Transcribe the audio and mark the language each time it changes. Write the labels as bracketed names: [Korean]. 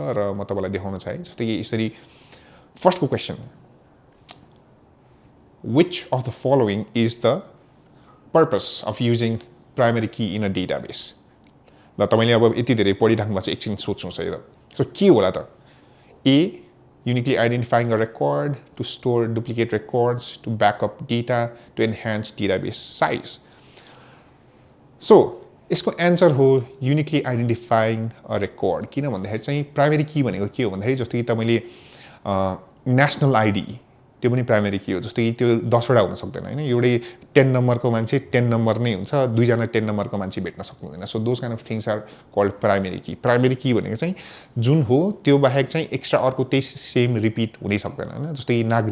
[Nepali] र म तपाईँलाई देखाउन चाहेँ जस्तै कि यसरी फर्स्टको question, [English] which of the following is the purpose of using primary key in a database? [Nepali] ल तपाईँले अब यति धेरै पढिराख्नु भएको छ, एकछिन सोच्नुहोस् है त. सो के होला त? ए, [English] uniquely identifying a record, to store duplicate records, to back up data, to enhance database size. [Nepali] So यसको एन्सर हो [English] uniquely identifying a record [Nepali] किन भन्दाखेरि चाहिँ प्राइमेरी की भनेको के हो भन्दाखेरि जस्तो कि तपाईले नेसनल आइडी त्यो पनि प्राइमेरी की हो जस्तो कि त्यो 10 वटा हुन सक्दैन हैन एउटै 10 नम्बरको मान्छे 10 नम्बर नै हुन्छ दुई जना 10 नम्बरको मान्छे भेट्न सक्नुहुँदैन [English] so those kind of things are called primary key [Nepali] भनेको चाहिँ जुन हो त्यो बाहेक चाहिँ एक्स्ट्रा अर्को त्यही सेम रिपिट हुनै सक्दैन हैन जस्तो कि